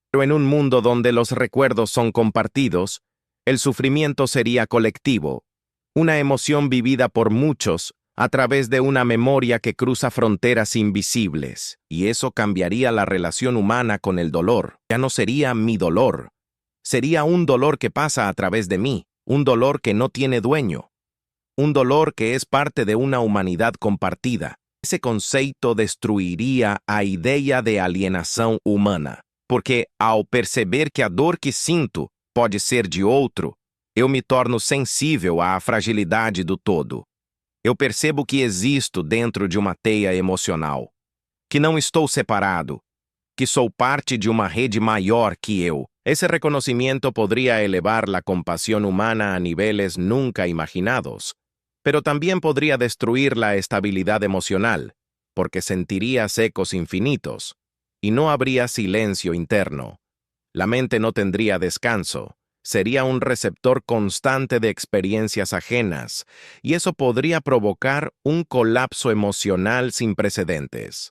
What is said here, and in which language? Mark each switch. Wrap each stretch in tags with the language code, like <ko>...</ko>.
<es>Pero en un mundo donde los recuerdos son compartidos, el sufrimiento sería colectivo, una emoción vivida por muchos a través de una memoria que cruza fronteras invisibles, y eso cambiaría la relación humana con el dolor. Ya no sería mi dolor, sería un dolor que pasa a través de mí, un dolor que no tiene dueño. Un dolor que es parte de una humanidad compartida.</es> <pt>Ese conceito destruiria a ideia de alienação humana, porque ao perceber que a dor que sinto pode ser de outro, eu me torno sensível à fragilidade do todo. Eu percebo que existo dentro de uma teia emocional, que não estou separado, que sou parte de uma rede maior que eu.</pt> <es>Ese reconocimiento podría elevar la compasión humana a niveles nunca imaginados, pero también podría destruir la estabilidad emocional, porque sentirías ecos infinitos, y no habría silencio interno. La mente no tendría descanso, sería un receptor constante de experiencias ajenas, y eso podría provocar un colapso emocional sin precedentes.</es>